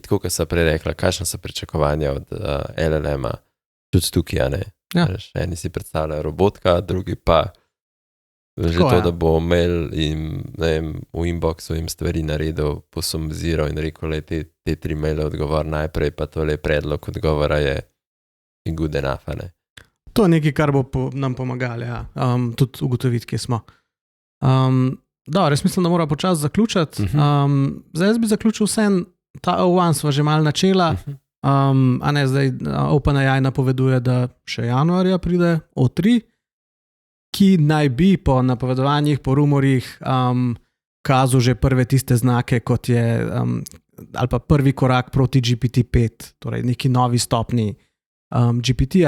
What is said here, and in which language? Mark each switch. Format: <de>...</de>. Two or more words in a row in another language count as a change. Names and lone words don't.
<sl>Tako kot sem prej rekla, kakšna so pričakovanja od LLM-a. Tudi tukaj, Eni si predstavljajo robotka, drugi pa že to, da bo mail in v inboxu jim stvari naredil, posumiziral in rekel, da te 3 maile odgovor najprej, pa tole predlog odgovora je</sl> <en>good enough.</en> <sl>To je nekaj, kar bo nam pomagalo, tudi ugotoviti, kje smo. Res mislim, da mora počasi zaključiti. Zdaj jaz bi zaključil vsem, ta O1 sva že malo načela, zdaj OpenAI napoveduje, da še januarja pride O3, ki naj bi po napovedovanjih, po rumorjih kazal že prve tiste znake, kot je ali pa prvi korak proti GPT-5, torej neki novi stopni GPT-ja.</sl>